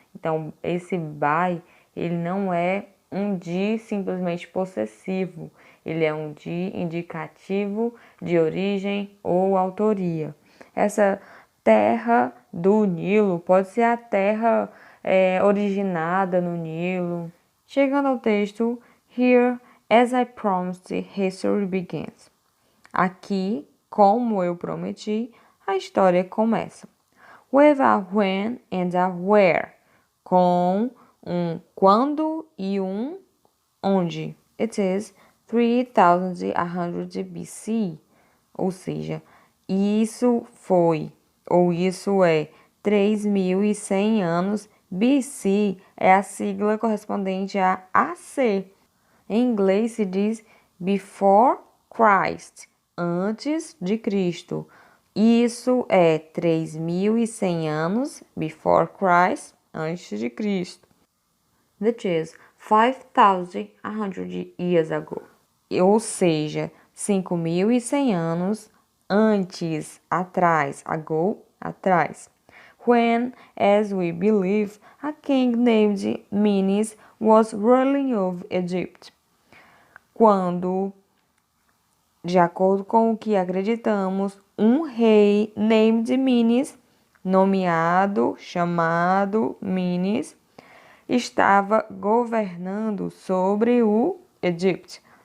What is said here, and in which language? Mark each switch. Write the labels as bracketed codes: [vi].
[pt] Então, esse by, ele não é um de simplesmente possessivo, ele é um de indicativo de origem ou autoria. Essa terra do Nilo pode ser a terra originada no Nilo. Chegando ao texto, [en] Here, as I promised, history begins. Aqui, como eu prometi, a história começa. With a when and a where, [pt] com um quando e um onde. [en] It is 3100 BC, [pt] ou seja, isso foi, ou isso é 3.100 anos. BC é a sigla correspondente a AC. Em inglês se diz [en] before Christ, [pt] antes de Cristo. Isso é 3.100 anos, [en] before Christ, [pt] antes de Cristo. [en] That is 5,100 years ago. [pt] Ou seja, 5.100 anos antes, atrás, ago, atrás. [en] When, as we believe, a king named Menes was ruling over Egypt. Quando [pt] De acordo com o que acreditamos, um rei named Menes, nomeado, chamado Menes, estava governando sobre o Egito.